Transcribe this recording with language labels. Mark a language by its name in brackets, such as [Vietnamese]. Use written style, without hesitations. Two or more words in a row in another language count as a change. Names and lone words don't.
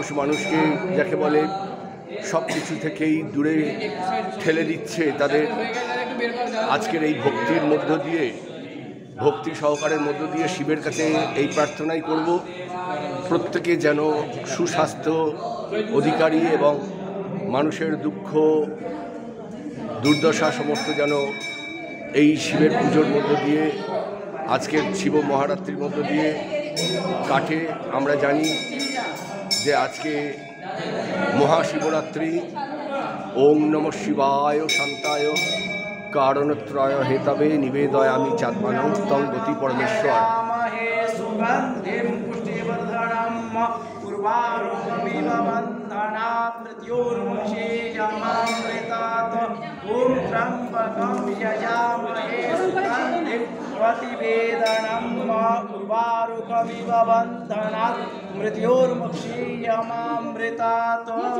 [Bangla] মানুষকে যাকে বলে সব কিছু থেকেই দূরে ঠেলে দিচ্ছে, তাদের আজকের এই ভক্তির মধ্য দিয়ে, ভক্তি সহকারের মধ্য দিয়ে শিবের কাছে এই প্রার্থনাই করব প্রত্যেকে যেন সুস্বাস্থ্য অধিকারী এবং মানুষের দুঃখ দুর্দশা সমস্ত যেন এই শিবের পুজোর মধ্য দিয়ে, আজকের শিব মহারাত্রির মধ্য দিয়ে কাটে। আমরা জানি যে আজকে মহাশিবরাত্রি। [Sanskrit] ওম নমঃ শিবায় শান্তায় কারণত্রয় হেতবে নিবেদয়ামি চাঁদমানং তং গতি পরমেশ্বর। ओम त्र्यंबकं यजामहे सुगन्धिं प्रतिवेदनं उर्वारुकमिव बन्धनात् मृत्योर्मुक्षीयमामृतात्।